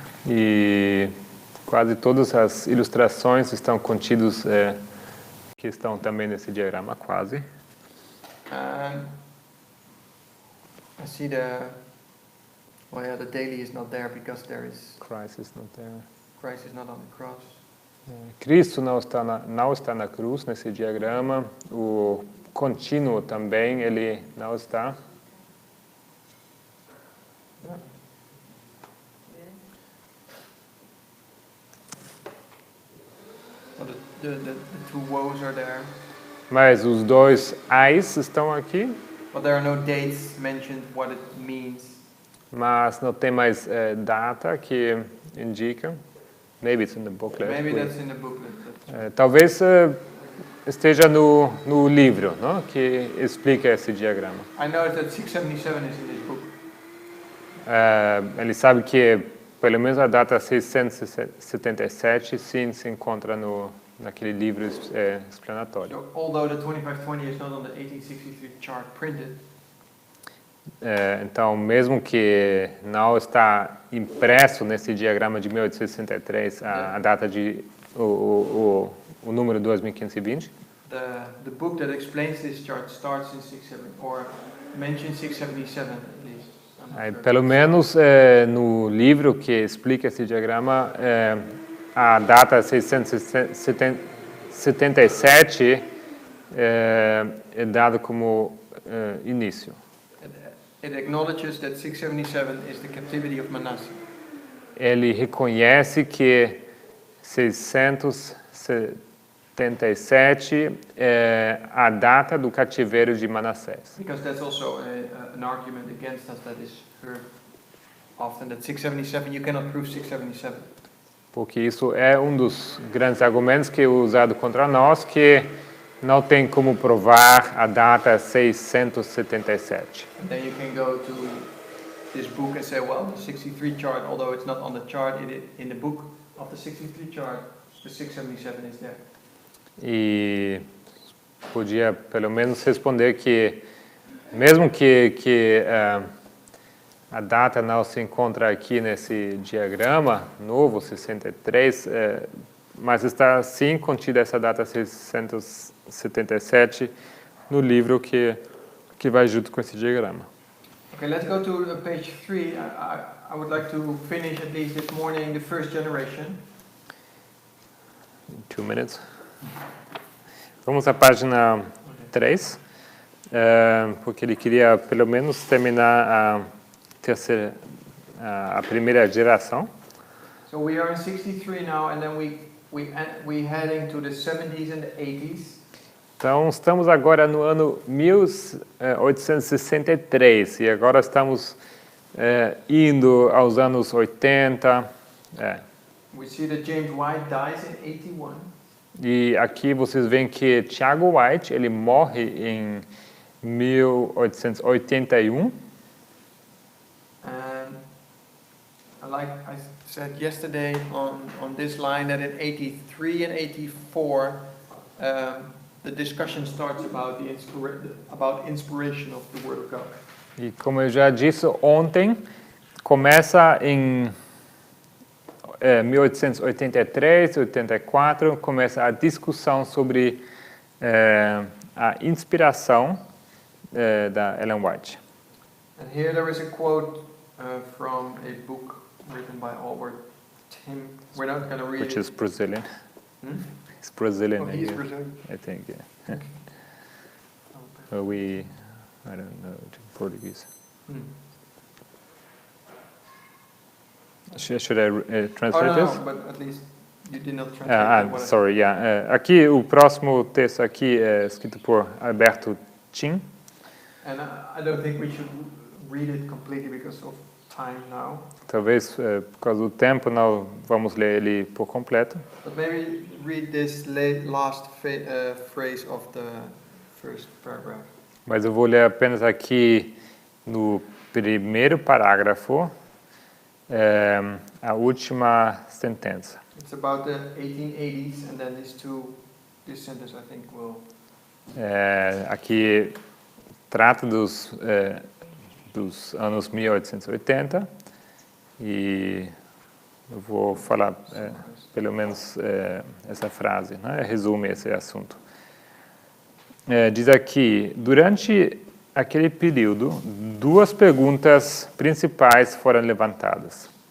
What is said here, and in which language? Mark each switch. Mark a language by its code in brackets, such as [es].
[pt] E quase todas as ilustrações estão contidas, que estão também nesse diagrama, quase. [en] I see the daily is not there because Christ is not there. Christ is not on the cross. [pt] Cristo não está na cruz nesse diagrama. O contínuo também ele não está. [en] Well, the two woes are there, [pt] Mas os dois ais estão aqui, [en] but there are no dates mentioned what it means. [pt] mas não tem mais data que indica. [en] Maybe it's in the booklet. Maybe that's in the booklet. [pt] Talvez esteja no livro, não? Que explica esse diagrama. [en] I know that 677 is in this book. [pt] Ele sabe que pelo menos a data 677 sim se encontra naquele livro explanatório. [en] So, although the 2520 is not on the 1863 chart printed, [pt] Então, mesmo que não está impresso nesse diagrama de 1863 a data de o número 2520, [en] the book that explains this chart starts in 67 or mentions 677 at least. I'm not sure. [pt] pelo menos no livro que explica esse diagrama, a data 677 é dado como início. [en] It acknowledges that 677 is the captivity of Manasseh. [pt] Ele reconhece que 677 é a data do cativeiro de Manassés. [en] Because that's also an argument against us that is heard often, that 677, you cannot prove 677. [pt] Porque isso é dos grandes argumentos que é usado contra nós, que não tem como provar a data 677. [en] And then you can go to this book and say, well, the 63 chart, although it's not on the chart, in the book of the 63 chart, the 677 is there. [pt] E podia pelo menos responder que, mesmo que a data não se encontra aqui nesse diagrama novo, 63, mas está sim contida essa data 677 no livro que vai junto com esse diagrama. [en] Okay, let's go to page 3. I would like to finish at least this morning the first generation. 2 minutes. [pt] Vamos à página 3, porque ele queria pelo menos terminar a primeira geração. [en] So we are in 63 now, and then we heading to the 70s and the 80s. [pt] Então, estamos agora no ano 1863 e agora estamos indo aos anos 80. [en] We see that James White dies in 81. [pt] E aqui vocês veem que Tiago White, ele morre em 1881. [en] And like I said yesterday on this line, that in 83 and 84, the discussion starts about inspiration of the Word of God. [pt] E como eu já disse ontem, começa em 1883, 84, começa a discussão sobre a inspiração da Ellen White. [en] And here there is a quote from a book written by Albert Tim. We're not going to read Which it. is Brazilian. Hmm? It's Brazilian, Oh, he is yeah, Brazilian. I think, yeah. Okay. I don't know Portuguese. Hmm. Should I Oh, translate this? no, but at least you did not translate what I- Sorry, yeah. [pt] Aqui, o próximo texto aqui é escrito por Alberto Tim. [en] And I don't think we should read it completely because of time now. [pt] Talvez por causa do tempo não vamos ler ele por completo. [en] But maybe read this last phrase of the first paragraph. [pt] Mas eu vou ler apenas aqui no primeiro parágrafo a última sentença. [en] It's about the 1880s, and then this sentence I think will. [pt] Aqui trata dos anos 1880 e eu vou falar pelo menos essa frase, né? Resume esse assunto. Diz aqui, durante aquele período, duas perguntas principais foram levantadas.